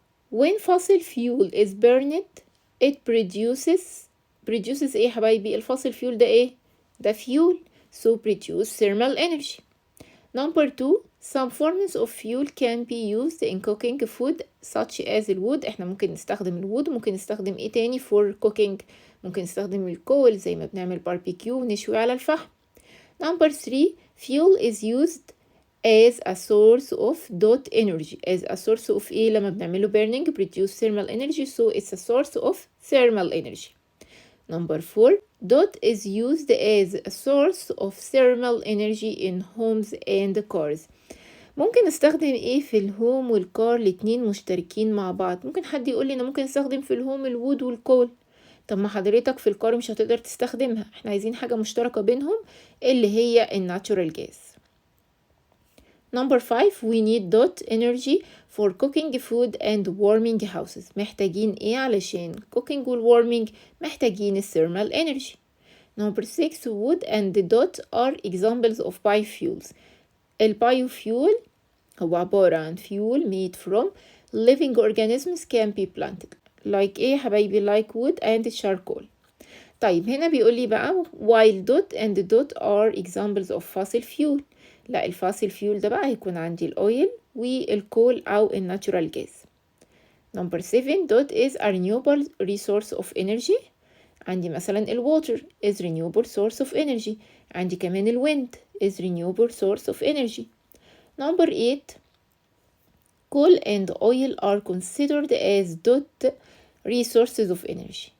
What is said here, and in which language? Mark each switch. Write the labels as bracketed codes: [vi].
[en] When fossil fuel is burned it produces ايه يا حبايبي؟ الفossil fuel ده ايه؟ ده fuel، so produce thermal energy. Number 2 some forms of fuel can be used in cooking food such as الwood. [ar] احنا ممكن نستخدم الwood، ممكن نستخدم ايه تاني for cooking؟ ممكن نستخدم الكول زي ما بنعمل باربيكيو ونشوي على الفحم. [en] Number 3 fuel is used as a source of dot energy. as a source of ايه؟ لما بنعمله burning produce thermal energy so it's a source of thermal energy. Number 4 dot is used as a source of thermal energy in homes and cars. [ar] ممكن استخدم ايه في الهوم والكار؟ الاتنين مشتركين مع بعض. ممكن حد يقول لي انا ممكن استخدم في الهوم الوود والكول، طب ما حضرتك في الكار مش هتقدر تستخدمها، احنا عايزين حاجة مشتركة بينهم اللي هي الناتشورال جاز. [en] Number 5 we need dot energy for cooking food and warming houses. [ar] محتاجين ايه علشان cooking وال warming؟ محتاجين thermal energy. [en] Number 6 wood and dot are examples of biofuels. [ar] البايوفيول هو عبارة عن fuel made from living organisms can be planted. [en] Like ايه يا حبايبي؟ like wood and charcoal. طيب هنا بيقول لي بقى while dot and dot are examples of fossil fuel. [ar] لا الفاسل فيول ده بقى هيكون عندي الاويل والكول او الناتشورال جاز. [en] Number 7 dot is a renewable resource of energy. عندي مثلا الwater is renewable source of energy. عندي كمان الwind is renewable source of energy. Number 8 coal and oil are considered as dot resources of energy.